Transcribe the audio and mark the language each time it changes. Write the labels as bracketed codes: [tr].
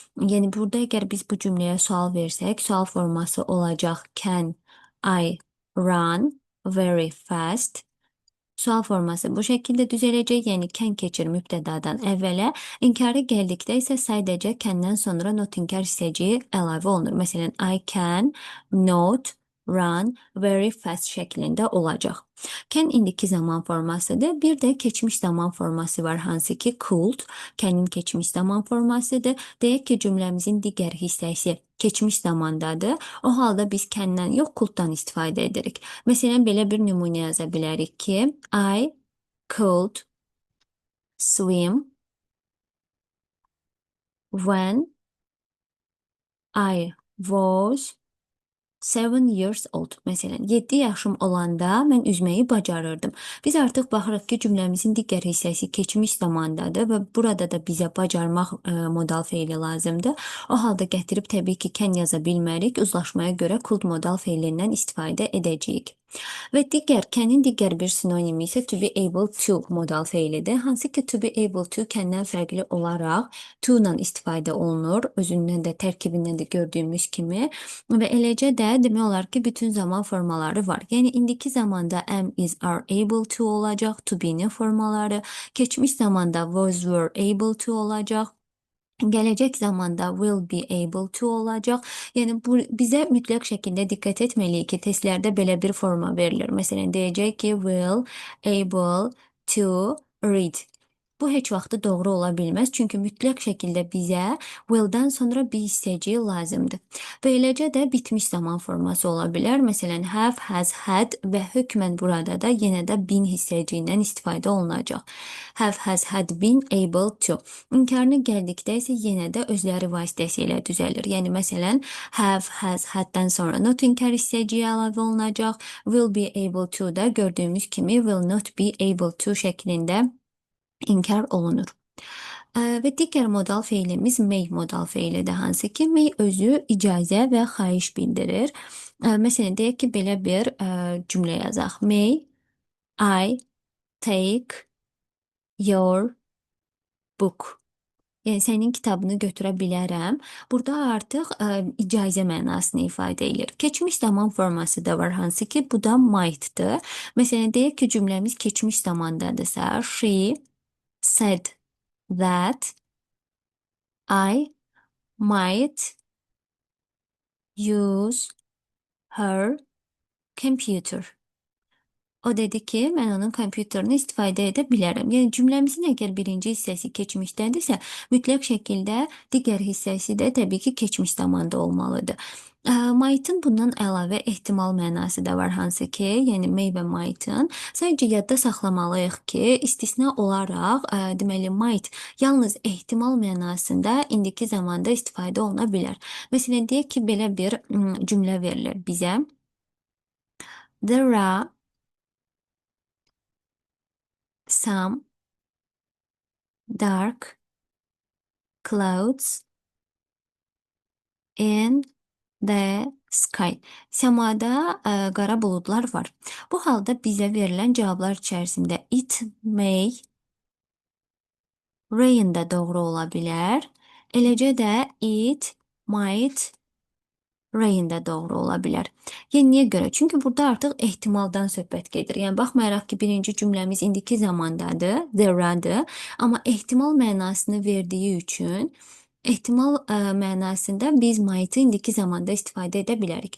[az] Yəni burada əgər biz bu cümləyə sual versək, sual forması olacaq [en] can I run very fast. [az] Sual forması bu şəkildə düzələcək, yəni can keçir mübtədadan əvvələ, inkarı gəldikdə isə sadəcə can'dən sonra not inkar hissəciyi əlavə olunur. Məsələn, [en] I can not run very fast [az] şəklində olacaq. Can indiki zaman formasıdır. Bir də keçmiş zaman forması var, hansı ki could. Can'in keçmiş zaman formasıdır. Deyək ki, cümləmizin digər hissəsi keçmiş zamandadır. O halda biz can'dən yox, could'dan istifadə edirik. Məsələn, belə bir nümunə yaza bilərik ki, [en] I could swim when I was 7 years old. [az] Məsələn, 7 yaşım olanda mən üzməyi bacarırdım. Biz artıq baxırıq ki, cümləmizin digər hissəsi keçmiş zamandadır və burada da bizə bacarmaq modal feili lazımdır. O halda gətirib təbii ki, can yaza bilmərik. Uzlaşmaya görə could modal feilindən istifadə edəcəyik. Və can'in digər bir sinonimi isə to be able to modal feilidir. Hansı ki, to be able to can'dən fərqli olaraq to ilə istifadə olunur. Özündən də, tərkibindən də gördüyümüz kimi. Və eləcə də demək olar ki, bütün zaman formaları var. Yəni indiki zamanda am, is, are able to olacaq, to be'nin formaları. Keçmiş zamanda was, were able to olacaq. Gələcək zamanda will be able to olacaq. Yəni bu bizə mütləq şəkildə diqqət etməliyik ki, testlərdə belə bir forma verilir. Məsələn, deyəcək ki, [en] will able to read. [az] Bu heç vaxtı doğru ola bilməz, çünki mütləq şəkildə bizə will'dan sonra bir hissəciyi lazımdır. Və eləcə də bitmiş zaman forması ola bilər. Məsələn, have, has, had və hökmən burada da yenə də been hissəciyindən istifadə olunacaq. [en] Have, has, had been able to. [az] İnkarına gəldikdə isə yenə də özləri vasitəsilə düzəlir. Yəni, məsələn, have, has, haddən sonra not inkar hissəciyi əlavə olunacaq. [en] Will be able to [az] da gördüyümüz kimi [en] will not be able to [az] şəklində inkar olunur. Və digər modal feilimiz may modal feilidir, hansı ki, may özü icazə və xahiş bildirir. Məsələn, deyək ki, belə bir cümlə yazaq. [en] May I take your book? [az] Yəni, sənin kitabını götürə bilərəm. Burada artıq icazə mənasını ifadə edir. Keçmiş zaman forması da var, hansı ki, bu da might'dır. Məsələn, deyək ki, cümləmiz keçmiş zamandadırsa, [en] she said that I might use her computer. [az] O dedi ki, mən onun kompüterini istifadə edə bilərəm. Yəni, cümləmizin əgər birinci hissəsi keçmişdədirsə, mütləq şəkildə digər hissəsi də təbii ki, keçmiş zamanda olmalıdır. Might'ın bundan əlavə ehtimal mənası da var, hansı ki, yəni maybe might'ın. Sadəcə yadda saxlamalıyıq ki, istisna olaraq, deməli might yalnız ehtimal mənasında indiki zamanda istifadə oluna bilər. Məsələn, deyək ki, belə bir cümlə verilir bizə. [en] There are some dark clouds in the sky. [az] Səmada qara buludlar var. Bu halda bizə verilən cavablar içərisində [en] it may rain [az] də doğru ola bilər. Eləcə də [en] it might rain [az] də doğru ola bilər. Yəni niyə görə? Çünki burada artıq ehtimaldan söhbət gedir. Yəni baxmayaraq ki, birinci cümləmiz indiki zamandadır, there-adır, amma ehtimal mənasını verdiyi üçün ehtimal mənasında biz might-ı indiki zamanda istifadə edə bilərik.